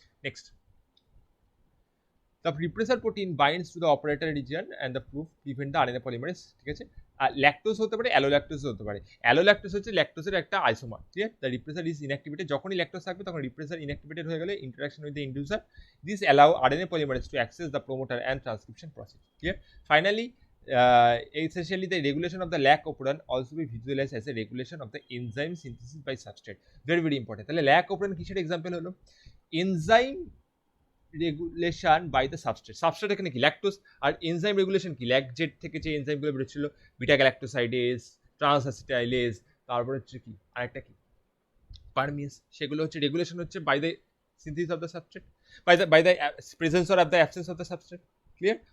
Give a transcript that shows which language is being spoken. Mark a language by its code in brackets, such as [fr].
[en] next, the repressor protein binds to the operator region and the proof prevent the RNA polymerase, [bn] ঠিক আছে? আর lactose হতে পারে, allolactose হতে পারে। অ্যালোল্যাকটোজ হচ্ছে ল্যাকটোজের একটা আইসোমার, ঠিক আছে? [en] the repressor is inactivated, [bn] যখনই ল্যাকটোজ থাকবে তখন রিপ্রেসার ইনঅ্যাক্টিভেটেড হয়ে গেলে [en] Interaction with the inducer, this allow RNA polymerase to access the promoter and transcription process, clear? Finally, essentially the regulation of the lac operon also be visualized as a regulation of the enzyme synthesis by substrate, very very important. [bn] তাহলে lac operon কিসের example হলো, enzyme regulation by the substrate, substrate এখানে কি lactose, আর enzyme regulation কি ল্যাকজেট থেকে যে এনজাইমগুলো বেরোচ্ছিল, beta galactosidase, ট্রান্সঅ্যাসিটাইলেজ, তারপরে হচ্ছে কি আরেকটা কি পারমিয়াস, সেগুলো হচ্ছে রেগুলেশন হচ্ছে [en] by the synthesis of the substrate, [bn] by the presence or of the absence of the substrate, clear?